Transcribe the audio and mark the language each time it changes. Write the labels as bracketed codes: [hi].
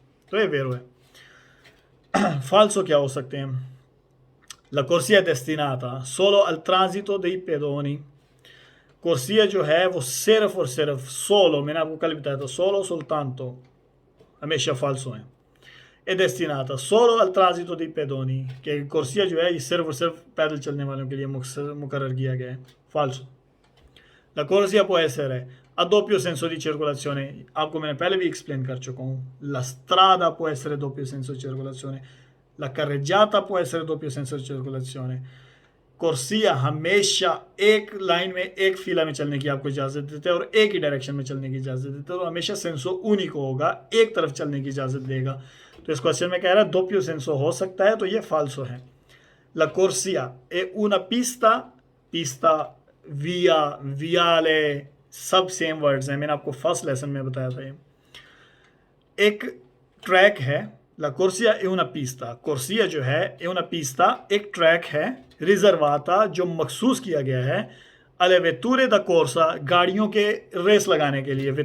[hi] तो ये वेरो है। फाल्सो क्या हो सकते हैं, [it] la corsia è destinata solo al transito dei pedoni, [hi] कोर्सिया जो है वो सिर्फ और सिर्फ सोलो, मैंने आपको कल बताया था, सोलो soltanto हमेशा फाल्सो है, [it] è destinata solo al transito dei pedoni, [hi] कि कोर्सिया जो है ये सिर्फ और सिर्फ पैदल चलने वालों के लिए मुकर्रर किया गया है, फाल्सो। [it] La corsia può essere a doppio senso di circolazione, [hi] आपको मैंने पहले भी एक्सप्लेन कर चुका हूँ, [it] la strada può essere doppio senso di circolazione, la carreggiata può essere doppio senso di circolazione, [hi] कुर्सिया हमेशा एक लाइन में, एक फीला में चलने की आपको इजाज़त देते हैं और एक ही डायरेक्शन में चलने की इजाज़त देते हैं, तो हमेशा सेंसो ऊनिको होगा, एक तरफ चलने की इजाज़त देगा। तो इस क्वेश्चन में कह रहा है दोप्यो सेंसो हो सकता है, तो ये फाल्सो है। [it] La corsia è una pista, pista, via, viale, [hi] सब सेम वर्ड्स हैं, मैंने आपको फर्स्ट लेसन में बताया था। ये एक ट्रैक है, ला कोर्सिया ए una pista, कोर्सिया जो है ए una pista एक ट्रैक है, रिजर्वाता जो मखसूस किया गया है, अले वेतूरे दा कोर्सा गाड़ियों के रेस लगाने के लिए।